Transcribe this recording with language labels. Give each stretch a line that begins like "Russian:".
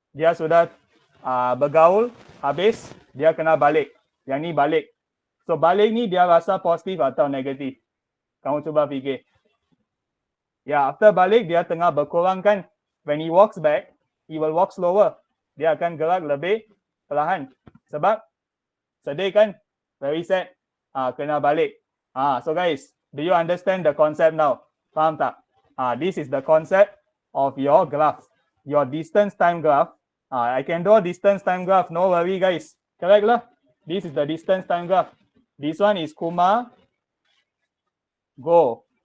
Malay: Dia sudah bergaul habis, dia kena balik. Yang ni balik. So balik ni dia rasa positif atau negatif? Kamu cuba fikir. After balik dia tengah berkurang kan?
English: When he walks back, he will walk slower.
Malay: Dia akan gerak lebih perlahan. Sebab sedih kan?
English: Very sad.
Malay: Kena balik.
English: So guys, do you understand the concept now?
Malay: Faham tak?
English: This is the concept of your graph. Your distance time graph. I can draw distance time graph. No worry guys. Correct lah? This is the distance time graph. This one is Kuma go.